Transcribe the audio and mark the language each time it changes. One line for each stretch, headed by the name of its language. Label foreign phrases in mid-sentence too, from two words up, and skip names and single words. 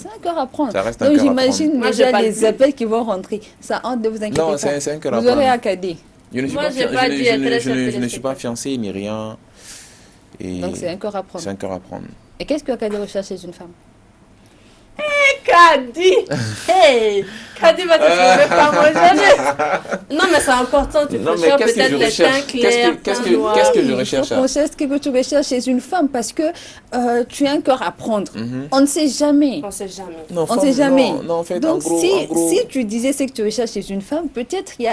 French: C'est un cœur à prendre. Ça reste un Donc cœur à j'imagine Moi, déjà j'ai pas les dit. appels qui vont rentrer. Ça hante, ne vous inquiétez Non, pas. c'est un cœur à Vous aurez prendre. Akadé. Je ne suis Moi, pas, j'ai fian- pas je ne- dit je être ne- très je ne- je ne suis téléspectateur. pas fiancé ni rien. Et Donc c'est un cœur à prendre. c'est un cœur à prendre. Et qu'est-ce que Akadé recherche chez une femme? Kadi! Hey! Kadi va te trouver par moi jamais! Non, mais c'est important, tu Non, mais préfères qu'est-ce que peut-être je les recherche? teints clairs, Qu'est-ce que je recherche? Qu'est-ce que tu recherches chez une femme parce que tu as un cœur à prendre. On ne sait jamais. On sait jamais. Non, On ne sait jamais. Non, en fait, Donc, en gros, si tu disais ce que tu recherches chez une femme, peut-être il y a